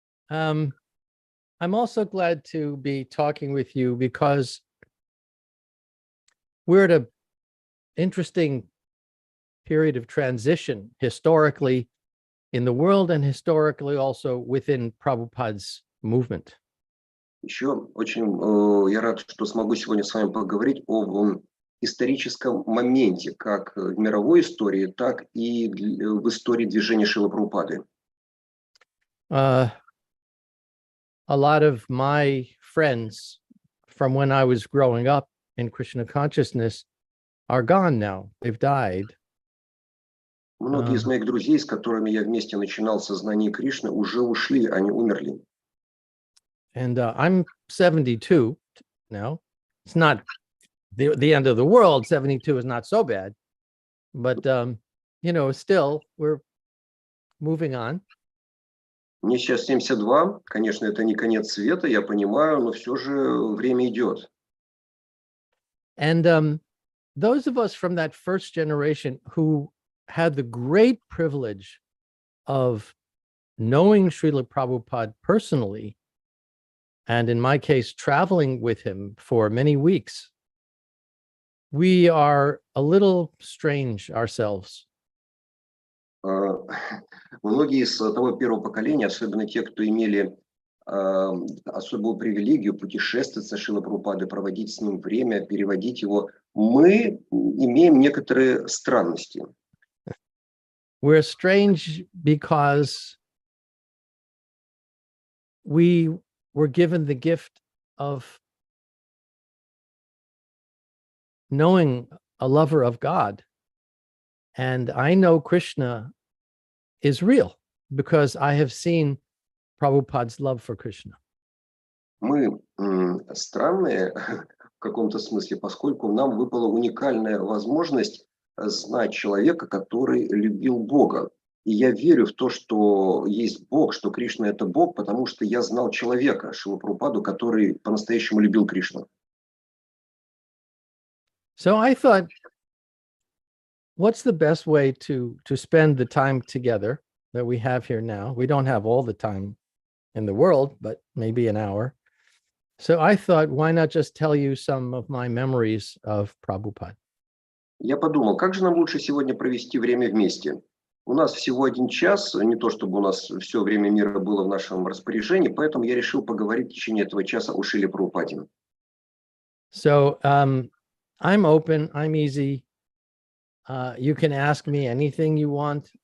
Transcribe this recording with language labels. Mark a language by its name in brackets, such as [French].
[English] I'm also glad to be talking with you because we're at an interesting period of transition historically in the world and historically also within Prabhupada's movement. [Russian] Еще очень я рад, что смогу сегодня с вами поговорить об историческом моменте, как в мировой истории, так и в истории движения Шрилы Прабхупады. [English] A lot of my friends from when I was growing up in Krishna consciousness are gone now. They've died. [Russian] Многие из моих друзей, с которыми я вместе начинал сознание Кришны, уже ушли, они умерли. [English] And I'm 72 now. It's not the end of the world. 72 is not so bad, but still we're moving on. [Russian] Мне сейчас 72, конечно, это не конец света, я понимаю, но все же время идет. [English] And those of us from that first generation who had the great privilege of knowing Srila Prabhupada personally, and in my case, traveling with him for many weeks, we are a little strange ourselves. [Russian] Многие из того первого поколения, особенно те, кто имели особую привилегию путешествовать со Шрилой Прабхупадой, проводить с ним время, переводить его, мы имеем некоторые странности. [English] We're strange because we were given the gift of knowing a lover of God. And I know Krishna is real because I have seen Prabhupada's love for Krishna. [Russian] Мы странные в каком-то смысле, поскольку нам выпала уникальная возможность знать человека, который любил Бога. И я верю в то, что есть Бог, что Кришна – это Бог, потому что я знал человека, Шрилу Прабхупаду, который по-настоящему любил Кришну. [English] So I thought, what's the best way to spend the time together that we have here now? We don't have all the time in the world, but maybe an hour. So I thought, why not just tell you some of my memories of Prabhupada? [Russian] Я подумал, как же нам лучше сегодня провести время вместе? У нас всего 1 час, не то чтобы у нас все время мира было в нашем распоряжении, поэтому я решил поговорить в течение этого часа о Шриле Прабхупаде. [English] So I'm open, I'm easy. You can ask me anything you want.